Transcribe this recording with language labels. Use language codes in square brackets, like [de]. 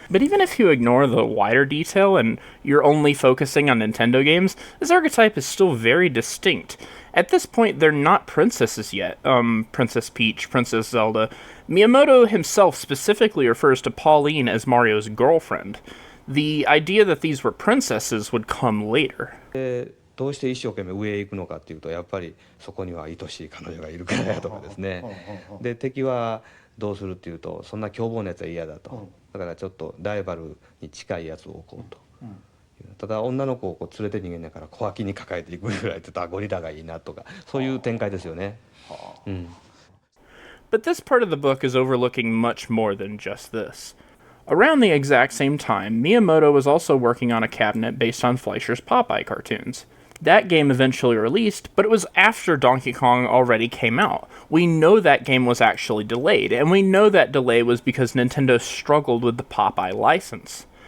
[en] But even if you ignore the wider detail and you're only focusing on Nintendo games, this archetype is still very distinct. At this point, they're not princesses yet. Princess Peach, Princess Zelda. Miyamoto himself specifically refers to Pauline as Mario's girlfriend. The idea that these were princesses would come later. [ja] どうして一生懸命上へ行くのかっていうと、やっぱりそこには愛しい彼女がいるからやとかですね。で、敵はどうするっていうと、そんな凶暴なやつは嫌だと。だからちょっとライバルに近いやつを置こうと。ただ女の子をこう連れて逃げながら小脇に抱えていくぐらいって言ったらゴリラがいいなとか、そういう展開ですよね。 [en] But this part of the book is overlooking much more than just this. Around the exact same time, Miyamoto was also working on a cabinet based on Fleischer's Popeye cartoons. That game eventually released, but it was after Donkey Kong already came out. We know that game was actually delayed, and we know that delay was because Nintendo struggled with the Popeye license.